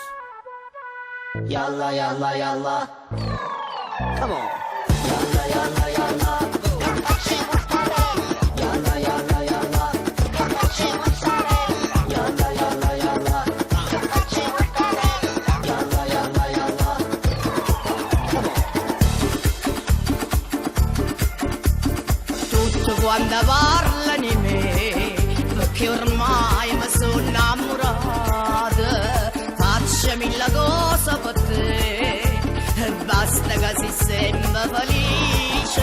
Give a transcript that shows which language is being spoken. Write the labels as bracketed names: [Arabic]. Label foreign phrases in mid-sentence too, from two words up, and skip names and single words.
[Arabic] يلا يلا يلا. [English] Come on. [Arabic] يلا يلا يلا. يلا يلا يلا. يلا يلا يلا. يلا يلا يلا. [Italian] Tutto quando parla di me, perché ormai mi sono innamorata. Faccio mille cose per te, e basta che si sembra felice.